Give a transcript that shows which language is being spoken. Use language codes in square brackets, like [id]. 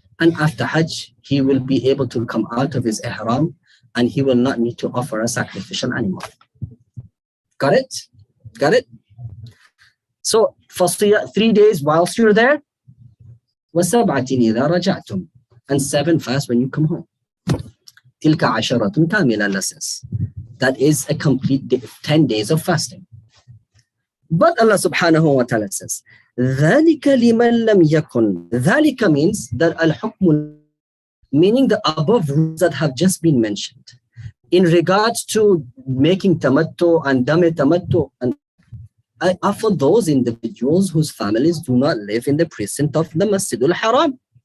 [en] And after Hajj, he will be able to come out of his ihram and he will not need to offer a sacrificial animal. Got it? Got it? So for 3 days whilst you're there, [ar] وَسَبْعَةٍ إِذَا رَجَعْتُمْ, [en] and 7 fast when you come home. [ar] تِلْكَ عَشَرَةٌ كَامِلَةٌ says. [en] That is a complete 10 days of fasting. But Allah subhanahu wa ta'ala says, [ar] ذَلِكَ لِمَنْ لَمْ يَكُنْ. [en] ذَلِكَ means that al-hukm, meaning the above rules that have just been mentioned in regards to making tamattu and dame tamattu, and are for those individuals whose families do not live in the precinct of the Masjidul Haram.